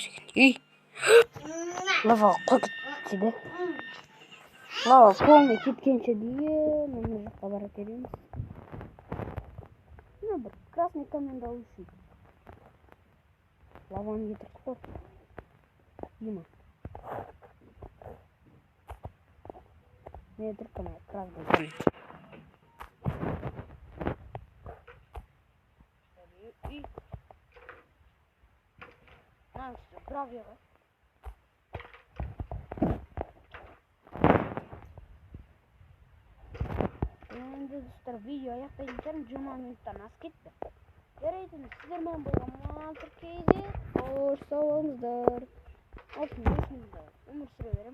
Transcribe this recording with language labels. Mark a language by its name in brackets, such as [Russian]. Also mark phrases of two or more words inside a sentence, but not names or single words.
[Kazakh] Ей, лава қой кетті. Лава полный кеткенше дейін, мына жаққа бара келеміз. Мына бір [Russian] красный коммент [Kazakh] алу үшін. Лаваны кетірдік қой. Ема. [Russian] Не только на красный коммент. Правильно. [Kazakh] Енді достар, видео аяқтайтын шығармын, 20 минуттан асып кетті. Жарайды, сіздермен болған мантыр кейде қош сау болыңыздар. Осында өмір сүре берем.